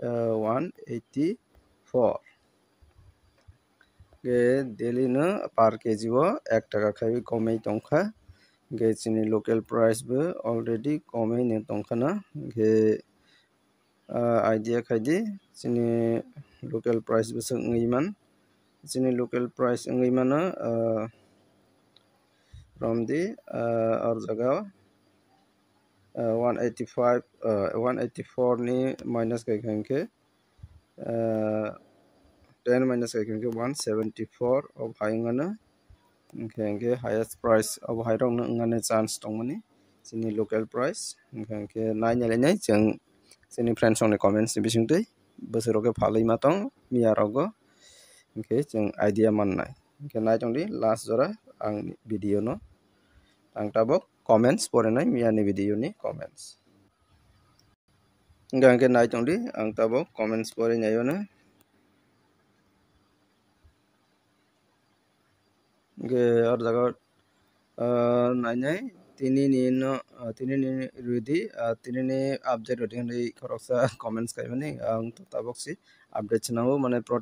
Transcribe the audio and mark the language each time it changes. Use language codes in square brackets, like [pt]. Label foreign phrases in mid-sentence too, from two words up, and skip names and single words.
[trp] 184 ge daily no par kg o 1 taka khai komai tongkha ge chini [en] local price [trp] bo already komai ne tongkha na ge idea khaidi chini [en] local price [trp] bo sungui man chini [en] local price [trp] ungui mano [en] from the [trp] or jaga 185 184 ni minus kai khanke 10 minus kai khanke 174 [en] of high [trp] ngana khanke [en] highest price of high [trp] rong ngane chance tongmani chini [en] local price [trp] khanke nai nai jeng chini [en] friends on comments [trp] bisingtei bosoroke phalai matong miya rogo khe jeng idea mannai khe nai tongdi last jora ang video no ang tabok comments porenai miya ni video ni comments gangke nai tongdi ang tabok comments pore naiona ge or jaga nai tini ni rudi tini ni update roting ni koroksa comments kaibani ang tabok si update chnango mane